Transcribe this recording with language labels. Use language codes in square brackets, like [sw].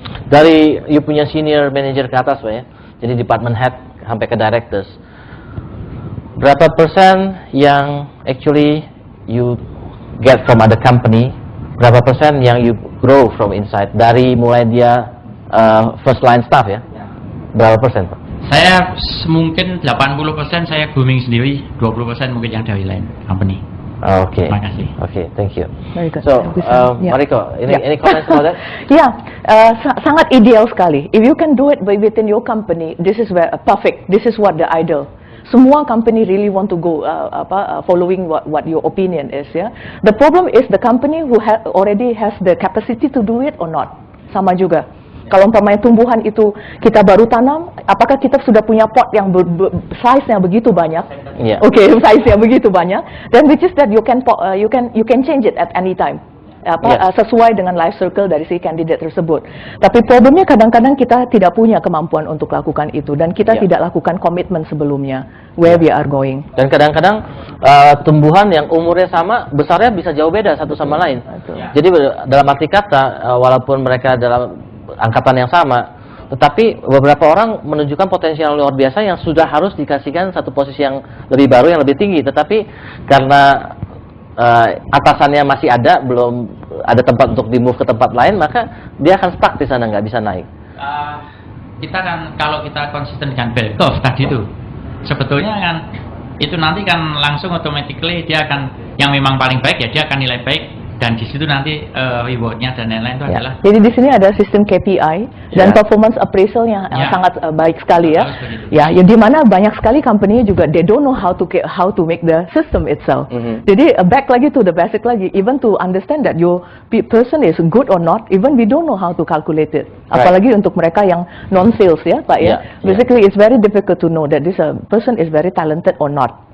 [id] Dari you punya senior manager ke atas Pak ya, jadi department head sampai ke directors, berapa persen yang [en] actually you get from other company, [id] berapa persen yang [en] you grow from inside, [id] dari mulai dia [en] first line staff [id] ya, berapa persen Pak? Saya mungkin 80% saya grooming sendiri, 20% mungkin yang dari lain company. Oke. Terima kasih. [en] Oke, thank you. Very good. So, Mariko, any comments about that? [id] Sangat ideal sekali. [en] If you can do it within your company, this is perfect. This is what the ideal. [id] Semua [en] company really want to go following what your opinion is. Yeah. The problem is the company who already has the capacity to do it or not. [id] Sama juga. Kalau umpamanya tumbuhan itu kita baru tanam, apakah kita sudah punya pot yang size-nya begitu banyak? [en] Yeah. [id] Oke, size-nya begitu banyak. [en] Then which is that you can change it at any time. [id] Sesuai dengan life circle dari si kandidat tersebut. Tapi problemnya kadang-kadang kita tidak punya kemampuan untuk lakukan itu dan kita tidak lakukan komitmen sebelumnya [en] where we are going. [id] Dan kadang-kadang tumbuhan yang umurnya sama, besarnya bisa jauh beda satu sama lain. Jadi dalam arti kata, walaupun mereka dalam angkatan yang sama, tetapi beberapa orang menunjukkan potensial luar biasa yang sudah harus dikasihkan satu posisi yang lebih baru, yang lebih tinggi, tetapi karena atasannya masih ada, belum ada tempat untuk di-move ke tempat lain, maka dia akan stuck di sana, nggak bisa naik. Kita kan, kalau kita konsisten dengan bell curve tadi itu, sebetulnya kan itu nanti kan langsung automatically dia akan, yang memang paling baik ya dia akan nilai baik, dan di situ nanti rewardnya dan lain-lain itu adalah. Jadi di sini ada sistem KPI dan performance appraisal yang sangat baik sekali ya. Ya, di mana banyak sekali company juga [en] they don't know how to make the system itself. [id] Jadi [en] back lagi to the basic lagi, even to understand that your person is good or not, even we don't know how to calculate it. [id] Apalagi untuk mereka yang non sales ya, Pak ya. [en] Basically it's very difficult to know that this person is very talented or not.